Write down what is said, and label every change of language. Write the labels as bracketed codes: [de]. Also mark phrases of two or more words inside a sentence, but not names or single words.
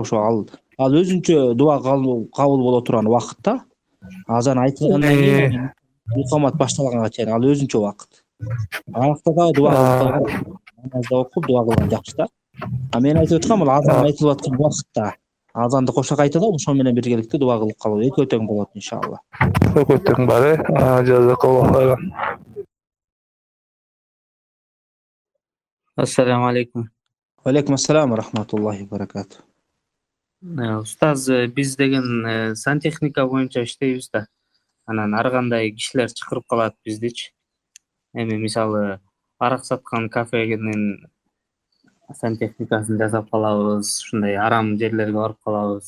[ky] Ошо ал өзүнчө дуа кабыл боло турган убакытта, азан айтылгандан кийин икамат башталганга чейин ал өзүнчө убакыт. Аякта дагы дуа кылып, намазда окуп дуа кылган жакшы да. Мен айтып аткам, бул азан айтылып аткан убакытта азанды кошо кайталап, ошо менен биргеликте дуа кылып калуу экөө тең болот иншалла. Экөө тең бар, [ar] جزاك الله خيرا. السلام عليكم. عليكم السلام ورحمة الله وبركاته. [ky] Устаз, биз деген сантехника боюнча иштейбиз да. Анан ар кандай кишилер чакырып калат биздичи. Эми мисалы арак саткан кафенин сантехникасын жасап калабыз, ушундай арам жерлерге барып калабыз.